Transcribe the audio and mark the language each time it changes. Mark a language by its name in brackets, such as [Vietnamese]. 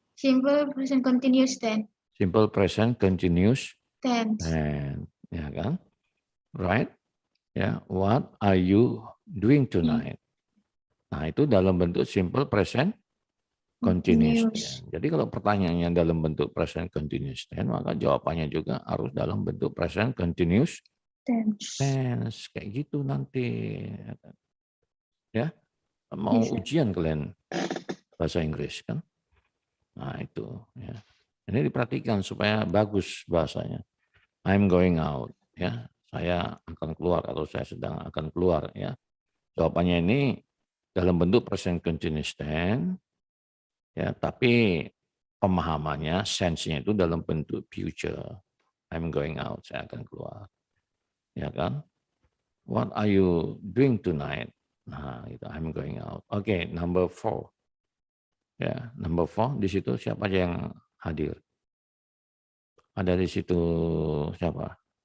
[English] Simple present continuous tense. Simple present continuous Tense. and [Indonesian] ya kan? [English] Right? Ya, what are you doing tonight? [Indonesian] Nah, itu dalam bentuk simple present continuous tense. Jadi kalau pertanyaannya dalam bentuk present continuous tense, maka jawabannya juga harus dalam bentuk present continuous tense. Kayak gitu nanti. Ya. Mau ujian kalian bahasa Inggris kan? Nah, itu ya. Ini diperhatikan supaya bagus bahasanya. [English] I'm going out, [Indonesian] ya. Saya akan keluar atau saya sedang akan keluar, ya. Jawabannya ini dalam bentuk present continuous tense, ya. Tapi pemahamannya, sense-nya itu dalam bentuk future. [English] I'm going out, [Indonesian] saya akan keluar. Ya kan? [English] What are you doing tonight? [Indonesian] Nah, itu [English] I'm going out. [Indonesian] Oke, number 4. Ya, number 4 di situ siapa aja yang hadir? Ada di situ siapa?